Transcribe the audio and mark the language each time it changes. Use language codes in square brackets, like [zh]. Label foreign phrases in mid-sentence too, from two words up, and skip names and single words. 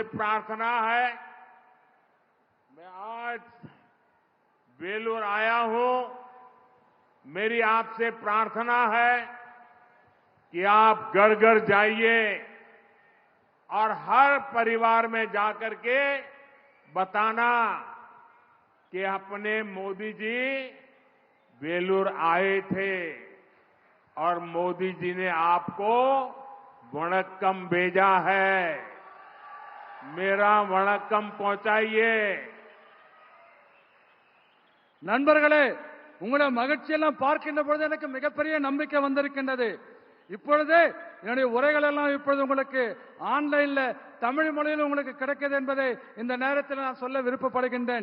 [hi] प्रार्थना है, मैं आज वेलूर आया हूं, मेरी आपसे प्रार्थना है कि आप घर घर जाइए और हर परिवार में जाकर के बताना कि अपने मोदी जी वेलूर आए थे और मोदी जी ने आपको वणक्कम भेजा है। मेरा वणक्कम पहुंचाइए। [ta] நண்பர்களே, உங்களுடைய மகிழ்ச்சியெல்லாம் பார்க்கின்ற பொழுது எனக்கு மிகப்பெரிய நம்பிக்கை வந்திருக்கின்றது. இப்பொழுது என்னுடைய உரைகள் எல்லாம் இப்பொழுது உங்களுக்கு ஆன்லைன்ல தமிழ் மொழியில் உங்களுக்கு கிடைக்கிறது என்பதை இந்த நேரத்தில் நான் சொல்ல விருப்பப்படுகின்றேன்.